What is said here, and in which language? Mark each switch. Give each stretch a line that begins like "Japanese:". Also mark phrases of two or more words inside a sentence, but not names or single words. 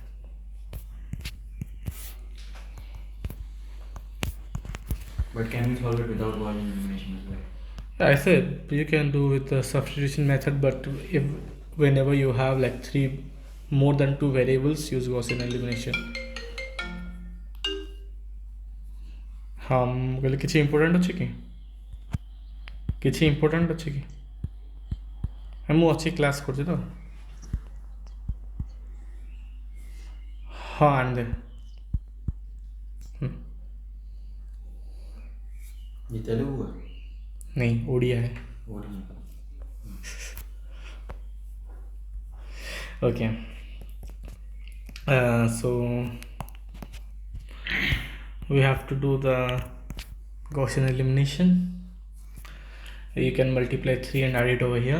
English: But can we solve it without Gaussian elimination as well? I said you can do with the substitution method, but if whenever you have like more than 2 variables, use Gaussian elimination.
Odia: କହିଲେ କିଛି ଇମ୍ପୋର୍ଟାଣ୍ଟ ଅଛି କି? କିଛି ଇମ୍ପୋର୍ଟାଣ୍ଟ ଅଛି କି? ମୁଁ ଅଛି କ୍ଲାସ୍ କରୁଛି ତ।
Hindi: हाँ आने दे। ये तेलुगु है? नहीं, ओडिया है। Okay.
English: So we have to do the Gaussian elimination. You can multiply 3 and add it over here.